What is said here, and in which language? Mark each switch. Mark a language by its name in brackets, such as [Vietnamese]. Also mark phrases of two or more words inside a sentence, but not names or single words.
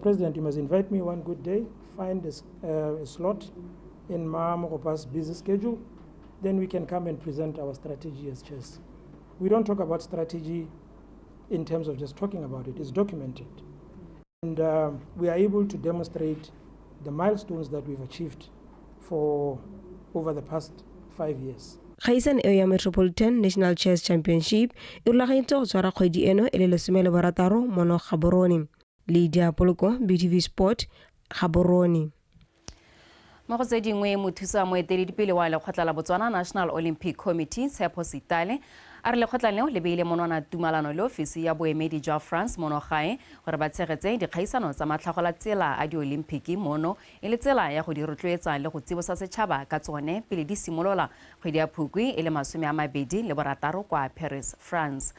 [English] President, you must invite me one good day, find a slot in Mogopa's busy schedule, then we can come and present our strategy as chess. We don't talk about strategy in terms of just talking about it, it's documented. And we are able to demonstrate the milestones that we've achieved for over the past 5 years. [Tswana] Kgaisano eo ya Metropolitan National Chess Championship e rulagantse go tshwara kgwedi eno e le 16 mono Gaborone. Lydia Poloko, BTV Sport, Gaborone. Mo go tse dingwe mothusa moeteledipele wa lekgotla la Botswana National Olympic Committee Tshepo Sitale a re lekgotla leo le beile monwana tumalano le ofisi ya boemedi jwa France mono gae gore ba tshegetse dikgaisano tsa matlhagola tsela a di-Olimpiki mono e le tsela ya go di rotloetsa le go tsibosa setšhaba ka tsone pele di simolola kgwedi ya Phukwi e le 26 kwa Paris, France.